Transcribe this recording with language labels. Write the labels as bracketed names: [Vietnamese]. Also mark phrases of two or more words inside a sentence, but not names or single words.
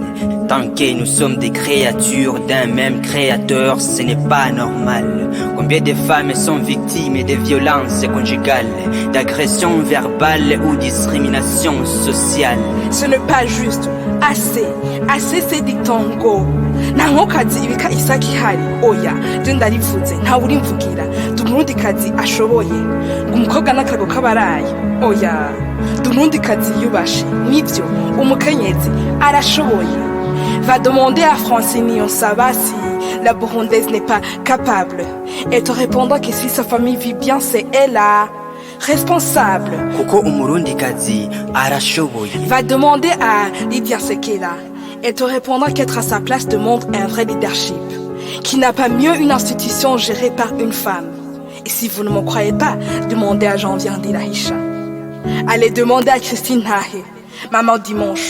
[French] Tant que nous sommes des créatures d'un même créateur, ce n'est pas normal. Combien de femmes sont victimes de violences conjugales, d'agressions verbales ou discrimination sociale? Ce n'est pas juste. Assez c'est dit tango. [Rundi] Nangokazi ibika isaki hari oya je ndarivuze nta uri mvugira dumurundi kazi ashoboye umukobwa n'akago kabaraye oya dumurundi kazi yubashe nivyo umukenyezi arashoboye. [French] Va demander à Francine Onsaba si la burundaise n'est pas capable. Elle te répondra que si sa famille vit bien, c'est elle la responsable. [Rundi] Kuko umurundi kazi arashoboye. [French] Va demander à Lydia Sekela. Elle te répondra qu'être à sa place demande un vrai leadership. Qui n'a pas mieux une institution gérée par une femme. Et si vous ne m'en croyez pas, demandez à Jean-Vian Dilahisha. Allez demander à Christine Nahe, maman dimanche.